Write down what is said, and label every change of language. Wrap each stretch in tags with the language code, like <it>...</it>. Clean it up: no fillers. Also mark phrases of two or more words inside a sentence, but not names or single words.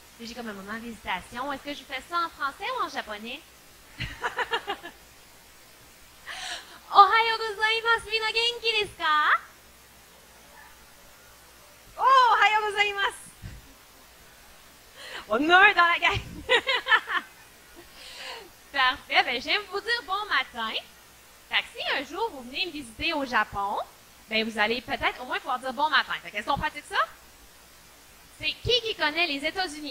<fr>j'ai comme un moment d'hésitation. Est-ce que je fais ça en français ou en japonais?</fr> <ja>おはようございます、みな元気ですか? Oh, おはようございます!</ja> <fr>On en a un dans la gang! Parfait, ben j'aime vous dire bon matin. Fait que si un jour vous venez me visiter au Japon, ben vous allez peut-être au moins pouvoir dire bon matin. Fait qu'est-ce qu'on pratique ça? C'est qui connaît les États-Unis?</fr>